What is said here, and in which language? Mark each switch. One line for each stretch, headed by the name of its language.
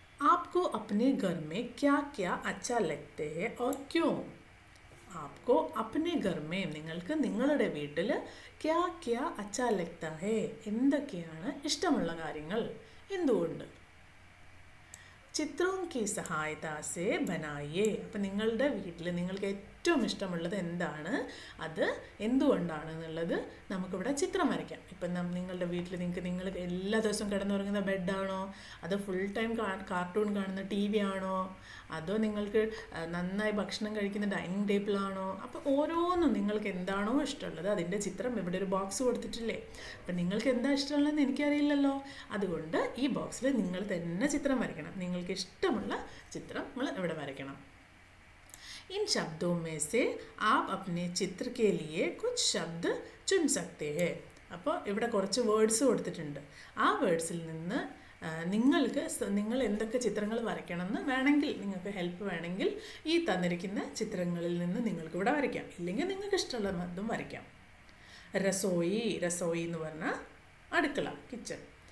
Hindi: आपको अपने घर में क्या क्या अच्छा लगते हैं और क्यों? आपको अपने घर में
Malayalam: നിങ്ങൾക്ക് നിങ്ങളുടെ വീട്ടിൽ
Hindi: क्या क्या अच्छा लगता है
Malayalam: എന്തൊക്കെയാണ് ഇഷ്ടമുള്ള കാര്യങ്ങൾ, എന്തുകൊണ്ട്?
Hindi: ചിത്രോം കി സഹായതാസെ ബനായേ.
Malayalam: അപ്പം നിങ്ങളുടെ വീട്ടിൽ നിങ്ങൾക്ക് ഏറ്റവും ഇഷ്ടമുള്ളത് എന്താണ്, അത് എന്തുകൊണ്ടാണ് എന്നുള്ളത് നമുക്കിവിടെ ചിത്രം വരയ്ക്കാം. ഇപ്പം നിങ്ങളുടെ വീട്ടിൽ നിങ്ങൾ എല്ലാ ദിവസവും കിടന്നുറങ്ങുന്ന ബെഡാണോ, അതോ ഫുൾ ടൈം കാർട്ടൂൺ കാണുന്ന TV ആണോ, അതോ നിങ്ങൾക്ക് നന്നായി ഭക്ഷണം കഴിക്കുന്ന ഡൈനിങ് ടേബിളാണോ? അപ്പോൾ ഓരോന്നും നിങ്ങൾക്ക് എന്താണോ ഇഷ്ടമുള്ളത് അതിൻ്റെ ചിത്രം ഇവിടെ ഒരു ബോക്സ് കൊടുത്തിട്ടില്ലേ. അപ്പം നിങ്ങൾക്ക് എന്താ ഇഷ്ടമുള്ളതെന്ന് എനിക്കറിയില്ലല്ലോ. അതുകൊണ്ട് ഈ ബോക്സിൽ നിങ്ങൾ തന്നെ ചിത്രം വരയ്ക്കണം. നിങ്ങൾക്ക് ഇഷ്ടമുള്ള ചിത്രം നിങ്ങൾ ഇവിടെ വരയ്ക്കണം.
Hindi: इन शब्दों में से आप अपने चित्र के लिए कुछ शब्द चुन सकते हैं.
Malayalam: അപ്പോൾ ഇവിടെ കുറച്ച് വേർഡ്സ് കൊടുത്തിട്ടുണ്ട്. ആ വേർഡ്സിൽ നിന്ന് നിങ്ങൾ എന്തൊക്കെ ചിത്രങ്ങൾ വരയ്ക്കണമെന്ന് വേണമെങ്കിൽ, നിങ്ങൾക്ക് ഹെൽപ്പ് വേണമെങ്കിൽ ഈ തന്നിരിക്കുന്ന ചിത്രങ്ങളിൽ നിന്ന് നിങ്ങൾക്ക് ഇവിടെ വരയ്ക്കാം. ഇല്ലെങ്കിൽ നിങ്ങൾക്ക് ഇഷ്ടമുള്ളതും വരയ്ക്കാം. രസോയി. രസോയി എന്ന് പറഞ്ഞാൽ അടുക്കള, കിച്ചൺ.